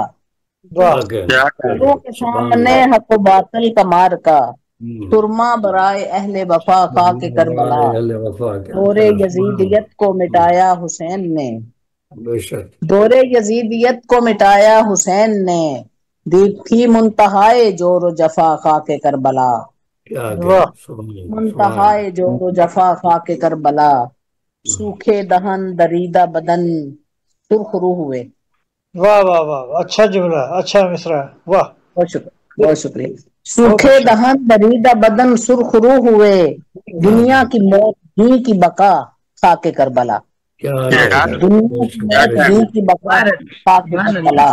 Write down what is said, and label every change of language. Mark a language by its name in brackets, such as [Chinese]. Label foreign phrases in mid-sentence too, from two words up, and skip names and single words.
[Urdu] نظروں کے سامنے حق و باطل کا مارکا، سرما برائے اہل وفا خاک کربلا، دور یزیدیت کو مٹایا حسین نے، دور یزیدیت کو مٹایا حسین نے، دی تھی منتہائے جور و جفا خاک کربلا، منتہائے جور و جفا خاک کربلا، سوکھے دہن دریدہ بدن سرخ روح ہوئے۔ واہ واہ واہ، اچھا جملہ، اچھا مصرع، واہ بہت شکریہ بہت شکریہ۔ سوکھے دہن دریدہ بدن سرخ روح ہوئے، دنیا کی موت دین کی بقا خاک کربلا، دنیا کی موت دین کی بقا خاک کربلا۔